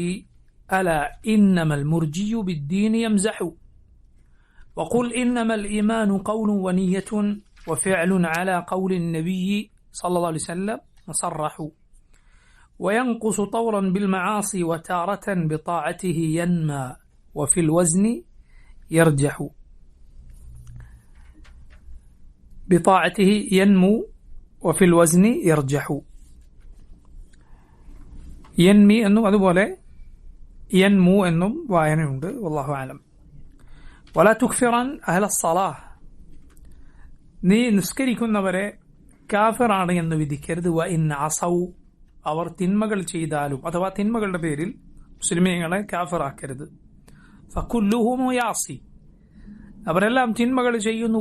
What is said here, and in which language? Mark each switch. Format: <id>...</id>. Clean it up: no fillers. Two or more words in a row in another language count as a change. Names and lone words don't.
<ar>ألا إنما المرجي بالدين يمزح وقل إنما الإيمان قول ونية وفعل على قول النبي صلى الله عليه وسلم مصرح وينقص طورا بالمعاصي وتارة بطاعته ينمى وفي الوزن يرجح بطاعته ينمو وفي الوزن يرجح ينمي أنه അതുപോലെ ينمو</ar> <ml>എന്നും വായനയുണ്ട്.</ml> <ar>والله أعلم. ولا تكفرن أهل الصلاة,</ar> <ml>നീ നിസ്കരിക്കുന്നവരെ കാഫിറാണ് എന്ന് വിധിക്കരുത്.</ml> <ar>وإن أساؤوا,</ar> <ml>അവർ തിന്മകൾ ചെയ്താലും അഥവാ തിന്മകളുടെ പേരിൽ മുസ്ലിമീങ്ങളെ കാഫിറാക്കരുത്.</ml> <ar>فكلهم عاص,</ar> <ml>അവരെല്ലാം തിന്മകൾ ചെയ്യുന്നു.</ml>